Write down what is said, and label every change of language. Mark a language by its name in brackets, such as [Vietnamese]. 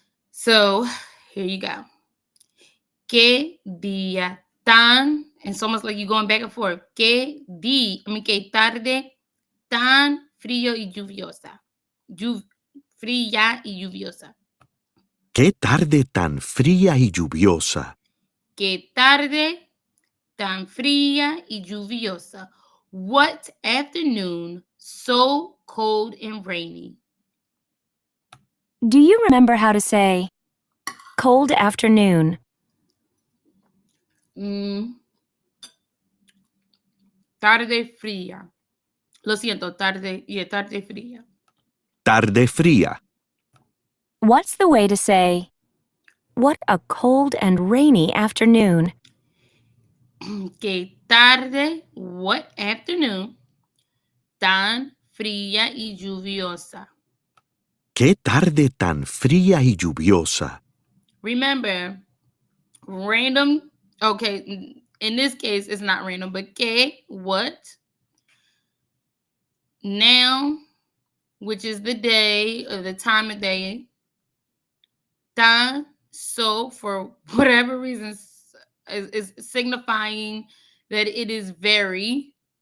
[English] So here you go. [Spanish] Que día tan, [English] and it's almost like you're going back and forth. [Spanish] Que tarde tan frío y lluviosa. Fría y lluviosa. Qué tarde tan fría y lluviosa. Que tarde tan fría y lluviosa. [English] What afternoon so cold and rainy? Do you remember how to say cold afternoon? [Spanish] Tarde fría. Lo siento, tarde fría. Tarde fría. [English] What's the way to say, what a cold and rainy afternoon? [Spanish] Que tarde, [English] what afternoon, [Spanish] tan fría y lluviosa. Qué tarde tan fría y lluviosa. [English] Remember, random, okay, in this case, it's not random, but que, what? Now, which is the day or the time of day. Tan, so, for whatever reason, is signifying that it is very.